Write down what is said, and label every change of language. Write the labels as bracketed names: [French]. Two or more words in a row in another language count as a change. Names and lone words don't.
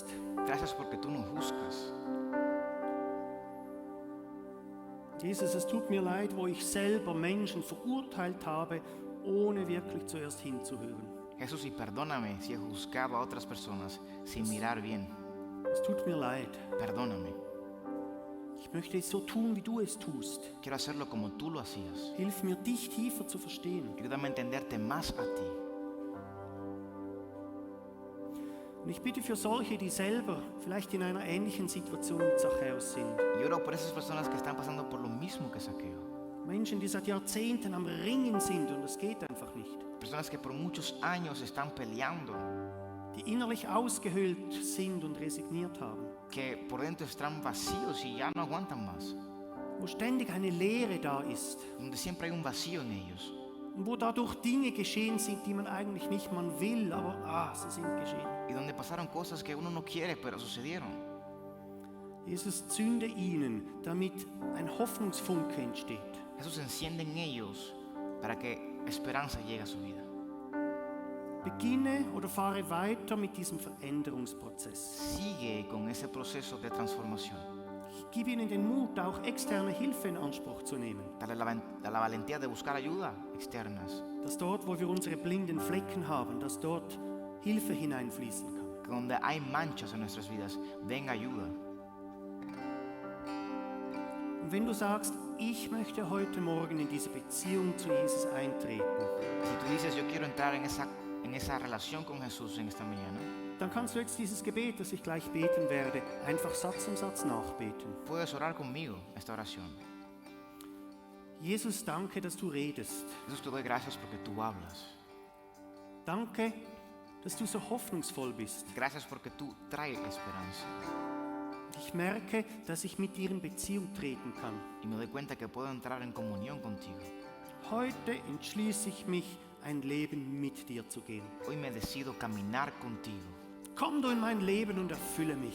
[Spanish] Gracias porque tú no juzgas. [German] Jesus, es tut mir leid, wo ich selber Menschen verurteilt habe, ohne wirklich zuerst hinzuhören. [Spanish] Jesús, y perdóname si he juzgado a otras personas sin mirar bien. [German] Es tut mir leid. [Spanish] Perdóname. [German] Ich möchte es so tun, wie du es tust. [Spanish] Quiero hacerlo como tú lo hacías. [German] Hilf mir, dich tiefer zu verstehen. [Spanish] Ayúdame a entenderte más a ti. [German] Und ich bitte für solche, die selber vielleicht in einer ähnlichen Situation mit Zachäus sind. [Spanish] Y oro por esas personas que están pasando por lo mismo que Zaqueo. [German] Menschen, die seit Jahrzehnten am Ringen sind und es geht einfach nicht. [Spanish] Personas que por muchos años están peleando, [German] Die innerlich ausgehöhlt sind und resigniert haben. [Spanish] que por dentro están vacíos y ya no aguantan más. [German] Wo ständig eine Leere da ist. [Spanish] Donde siempre hay un vacío en ellos. [German] Und wo dadurch Dinge geschehen sind, die man eigentlich nicht man will, aber sie sind geschehen. [Spanish] Y donde pasaron cosas que uno no quiere, pero sucedieron. [German] Jesus, zünde ihnen, damit ein Hoffnungsfunke entsteht. [Spanish] Jesús enciende en ellos para que esperanza llegue a su vida. [German] Beginne oder fahre weiter mit diesem Veränderungsprozess. [Spanish] Sigue con ese proceso de transformación. [German] Gib ihnen den Mut, auch externe Hilfe in Anspruch zu nehmen. [Spanish] Dale la valentía de buscar ayuda externas. [German] Dass dort, wo wir unsere blinden Flecken haben, dass dort Hilfe hineinfließen kann. [Spanish] Que donde hay manchas en nuestras vidas, venga ayuda. [German] Und wenn du sagst, ich möchte heute Morgen in diese Beziehung zu Jesus eintreten, [Spanish] Si tú dices, yo quiero entrar en esa relación con Jesús en esta mañana, [German] dann kannst du jetzt dieses Gebet, das ich gleich beten werde, einfach Satz um Satz nachbeten. [Spanish] puedes orar conmigo esta oración. [German] Jesus, danke, dass du redest. [Spanish] Jesús, te doy gracias porque tú hablas. [German] Danke, dass du so hoffnungsvoll bist. [Spanish] Gracias porque tú traes esperanza. [German] Ich merke, dass ich mit dir in Beziehung treten kann. [Spanish] Y me doy cuenta que puedo entrar en comunión contigo. [German] Heute entschließe ich mich, ein Leben mit dir zu gehen. [Spanish] Hoy me decido caminar contigo. [German] Komm du in mein Leben und erfülle mich.